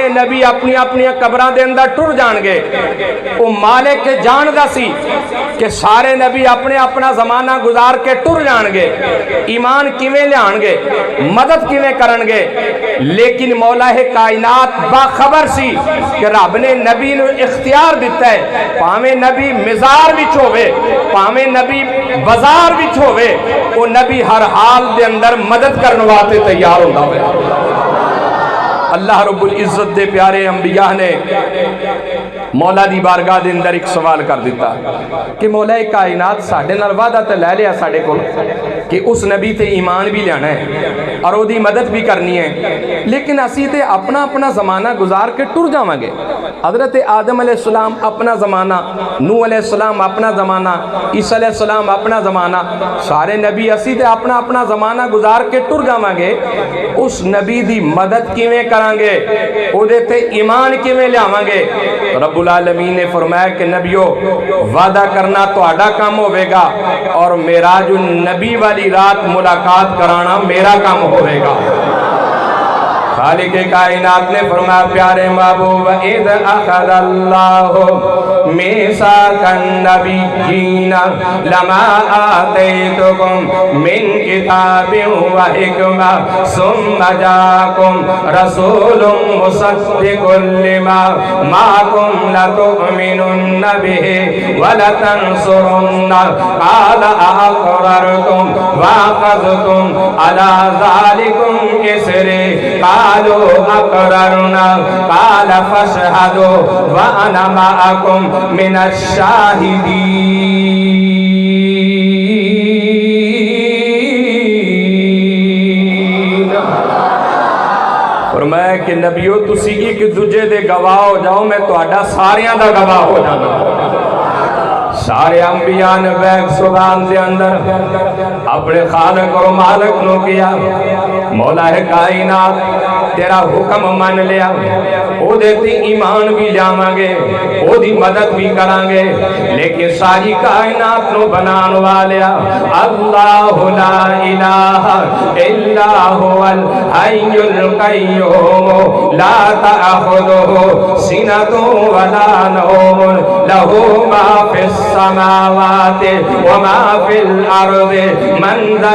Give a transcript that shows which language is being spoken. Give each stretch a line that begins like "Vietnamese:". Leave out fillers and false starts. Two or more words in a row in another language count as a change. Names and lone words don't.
Punjabi: نبی اپنی اپنی قبران دے اندر ٹر جان گے او مالک کے جان دا سی کہ سارے نبی اپنے اپنا زمانہ گزار کے ٹر جان گے ایمان کیویں لیان گے مدد کیویں کرن گے لیکن مولا کائنات باخبر سی کہ رب نے نبی نو اختیار دیتا ہے پاویں نبی مزار وچ ہوے پاویں نبی بازار وچ ہوے او نبی ہر حال دے اندر مدد کرن واسطے تیار ہوندا ہوئے اللہ رب العزت دے پیارے انبیاء نے مولا دی بارگاہ دے اندر ایک سوال کر دیتا کہ مولا کائنات ساڑھے نال وعدہ تے لے لیا ساڑھے کو کہ اس نبی تے ایمان بھی لینا ہے اور ਉਹਦੀ ਮਦਦ ਵੀ ਕਰਨੀ ਹੈ। ਲੇਕਿਨ ਅਸੀਂ ਤੇ ਆਪਣਾ ਆਪਣਾ ਜ਼ਮਾਨਾ ਗੁਜ਼ਾਰ ਕੇ ਟੁਰ ਜਾਵਾਂਗੇ। حضرت آدم
Arabic: علیہ السلام
Punjabi: اپنا زمانہ، نوح
Arabic: علیہ السلام
Punjabi: اپنا زمانہ، عیسیٰ
Arabic: علیہ السلام
Punjabi: اپنا زمانہ، سارے نبی اسی تے اپنا اپنا زمانہ گزار کے ٹر جاواں گے۔ اس نبی دی مدد کیویں کران گے، او دے تے ایمان کیویں لیاواں گے؟ رب العالمین نے فرمایا کہ نبیو وعدہ کرنا تہاڈا کام ہوے گا اور معراج النبی والی رات ملاقات کرانا میرا کام ہوے گا۔ خالق کائنات نے فرمایا پیارے محبوب
Arabic: اذ اخذ اللہ میثاق النبیین لما آتیتکم من کتاب و حکمہ ثم جاءکم رسول مصدق لما معکم لتؤمنن به ولتنصرن قال اقررتم واخذتم على ذلکم اسری قالوا اقررنا قال فاشهدوا وانا معكم من الشاهدين۔
Punjabi: فرمایا کہ نبیو تسی ایک دوجے دے گواہ ہو جاؤ، میں تہاڈا ساریاں دا گواہ ہو جانا۔ سارے انبیاء نے بیک سبحان دے اندر اپنے خالق اور مالک نو کیا، مولا ہے کائنات تیرا حکم مان لیا، او دیتی ایمان بھی جاواں گے، او دی مدد بھی کران گے، لیکن ساری کائنات نو بنان والیا
Arabic: اللہ لا الہ الا هو الحی القیوم لا تأخذہ سنۃ ولا نوم لہ ما فی السماوات وما فی الارض من ذا